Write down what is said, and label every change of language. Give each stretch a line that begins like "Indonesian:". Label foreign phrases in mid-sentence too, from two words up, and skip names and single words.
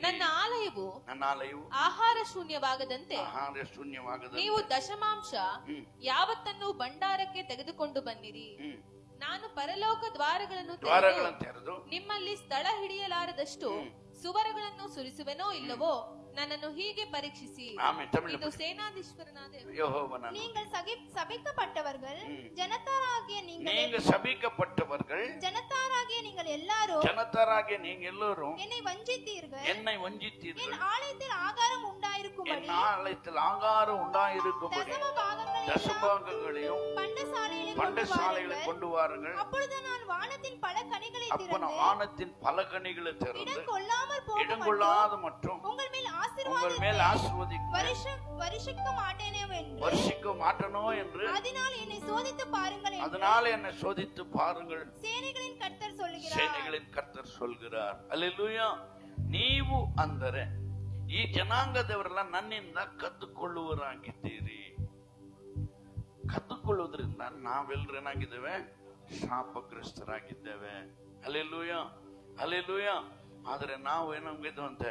Kannada: ನನ್ನ ಆಲಯವು ಆಹಾರ ಶೂನ್ಯವಾಗದಂತೆ ನೀವು ದಶಮಾಂಶ ಯಾವತ್ತನ್ನು ಭಂಡಾರಕ್ಕೆ ತೆಗೆದುಕೊಂಡು ಬನ್ನಿರಿ. ನಾನು ಪರಲೋಕ ದ್ವಾರಗಳನ್ನು ತೆರೆದು ನಿಮ್ಮಲ್ಲಿ ಸ್ಥಳ ಹಿಡಿಯಲಾರದಷ್ಟು ಸುವರಗಳನ್ನು ಸುರಿಸುವೆನೋ ಇಲ್ಲವೋ ನನ್ನನ್ನು ಹೀಗೆ ಪರೀಕ್ಷಿಸಿ. ಇದು ಸೇನಾಧೀಶ್ವರನಾದ
Tamil: யெகோவா. நீங்கள் சபிக்கப்பட்டவர்கள் ஜனத்தாராகிய நீங்கள் எல்லாரும் என்னை வஞ்சித்தீர்கள். என் ஆலயத்தில் ஆகாரம் உண்டாயிருக்கும்படி தசமபாகங்களையும் பண்டசாலைகளை கொண்டு வாருங்கள். அப்பொழுது நான் வானத்தின் பல கனிகளை திறந்து இடங்கொள்ளாத மற்றும் உங்கள் மேல் வருஷிக்க மாட்டேனோ என்று அதனால் என்னை சோதித்து பாருங்கள். சேனைகளின் கர்த்தர் சொல்கிறார். அல்லேலூயா.
Kannada: ನೀವು ಅಂದರೆ ಈ ಜನಾಂಗದವರೆಲ್ಲ ನನ್ನಿಂದ ಕದ್ದುಕೊಳ್ಳುವರಾಗಿದ್ದೀರಿ. ಕದ್ದುಕೊಳ್ಳುವುದರಿಂದ ನಾವೆಲ್ಲರೂ ಏನಾಗಿದ್ದೇವೆ? ಶಾಪಗ್ರಸ್ತರಾಗಿದ್ದೇವೆ. ಹಲ್ಲೆಲೂಯಾ. ಹಲ್ಲೆಲೂಯಾ. ಆದರೆ ನಾವು ಏನಾಗಿದ್ದೇವಂತೆ?